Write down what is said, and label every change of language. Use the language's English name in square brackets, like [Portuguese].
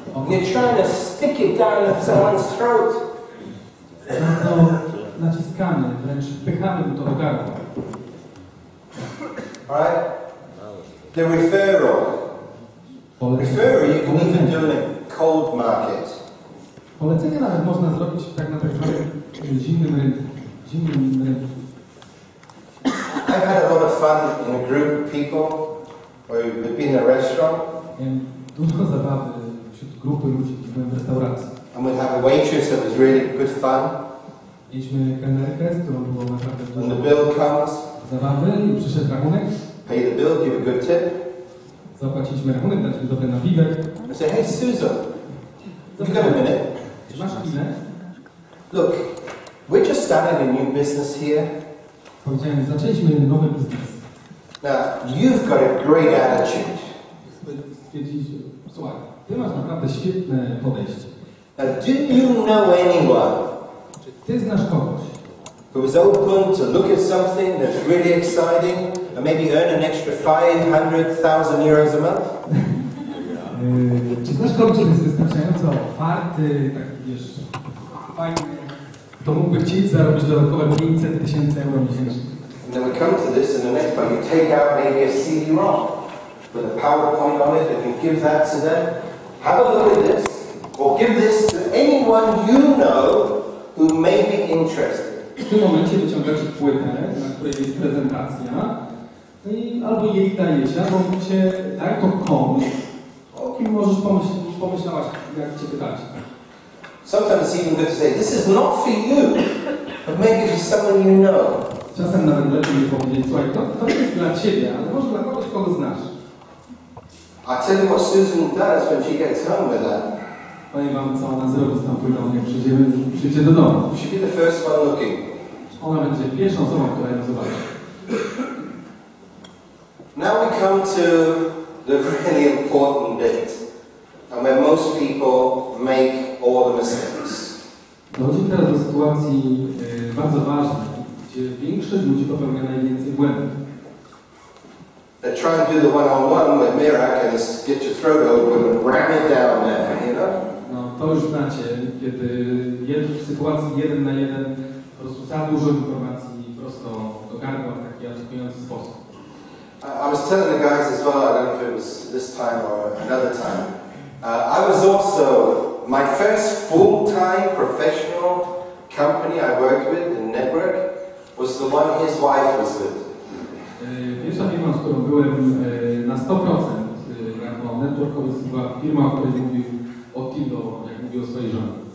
[English] you're trying to stick it down someone's throat. [Polish] Bardzo naciskamy, wręcz wpychamy mu to do gardła. [English] Alright? The referral. Referral you can even do in a cold market. [Polish] Polecenie nawet można zrobić tak na tak zwanym zimnym rynku. [English] I've had a lot of fun in a group of people, or we've been in a restaurant, [Polish] Miałem dużo zabawy wśród grupy ludzi, którzy byłem w restauracji. [English] and we'd have a waitress that was really good fun. [Polish] Mieliśmy kelnerkę, z którą było naprawdę [English] When the [Polish] dużo [English] bill comes, [Polish] zabawy i przyszedł rachunek. [English] pay the bill, give a good tip. [Polish] Zapłaciliśmy rachunek, daliśmy dobry napiwek. [English] I say, hey Susan, you got a minute? [Polish] Czy masz chwilę? [English] Look, we're just starting a new business here. [Polish] Powiedziałem, zaczęliśmy nowy biznes. [English] Now, you've got a great attitude. [Polish] Stwierdziliśmy, słuchaj, ty masz naprawdę świetne podejście. [English] Now, do you know anyone [Polish] Czy ty znasz kogoś, [English] who is open to look at something that's really exciting and maybe earn an extra 500,000 euros a month? [Polish] Czy znasz kogoś, kto jest wystarczająco otwarty, tak wiesz, fajny, kto mógłby chcieć zarobić dodatkowe 500,000 euro miesięcznie? [English] And then we come to this, and the next one you take out maybe a CD-ROM with a PowerPoint on it, and you give that to them. Have a look at this, or give this to anyone you know who may be interested. [Polish] W tym momencie wyciągacie płytę, na której jest prezentacja, no i albo jej dajecie, albo mówicie, daj to komuś, o kim możesz pomyślałaś, jak cię pytać? [English] Sometimes it's even good to say, this is not for you, but maybe for someone you know. [Polish] Czasem nawet lepiej mi powiedzieć, słuchaj, to nie jest dla ciebie, ale może dla kogoś, kogo znasz. [English] I tell you what Susan does when she gets home with that. [Polish] Powiem wam, co ona zrobi z tą płytą, jak przyjdzie do domu. [English] She'll be the first one looking. [Polish] Ona będzie pierwszą osobą, która ją zobaczy. [English] Now we come to the really important bit, and where most people make all the mistakes. [Polish] Dochodzi teraz do sytuacji bardzo ważnej, gdzie większość ludzi popełnia najwięcej błędów. [English] They try and do the one-on-one with Mirak and get your throat open and ram it down there, you know? [Polish] No, to już znacie, kiedy w sytuacji 1 na 1 po prostu za dużo informacji prosto do gardła w taki atakujący sposób. [English] I was telling the guys as well, I don't know if it was this time or another time, I was also, my first full-time professional company I worked with in network was the one his wife was with. [Polish] Pierwsza firma, z którą byłem na 100% jako networkowiec, była firma, o której mówił Otilo, jak mówił o swojej żonie.